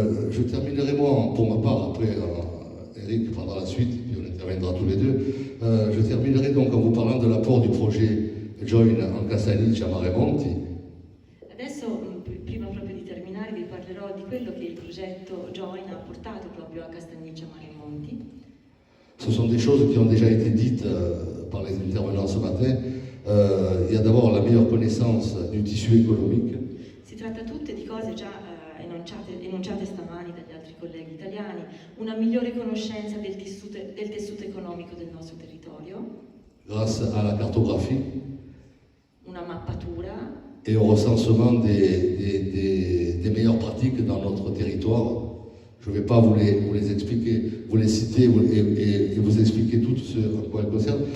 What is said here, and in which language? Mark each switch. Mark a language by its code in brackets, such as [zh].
[fr] Je terminerai moi, pour ma part, après Eric prendra la suite, puis on interviendra tous les deux. Je terminerai donc en vous parlant de l'apport du projet Join en Castagniccia Mare Monti. [it] Adesso, prima proprio di terminare, vi parlerò di quello che il progetto Join ha portato proprio a Castagniccia Mare Monti. [fr] Ce sont des choses qui ont déjà été dites par les intervenants ce matin. Il y a d'abord la meilleure connaissance du tissu économique. [it] Si tratta tutte di cose già enunciate stamani dagli altri colleghi italiani, una migliore conoscenza del tessuto economico del nostro territorio, [fr] grâce à la cartographie, [it] una mappatura [fr] et au recensement des meilleures pratiques dans notre territoire. Je ne vais pas vous les expliquer, vous les citer et vous expliquer tout ce à quoi elles concernent.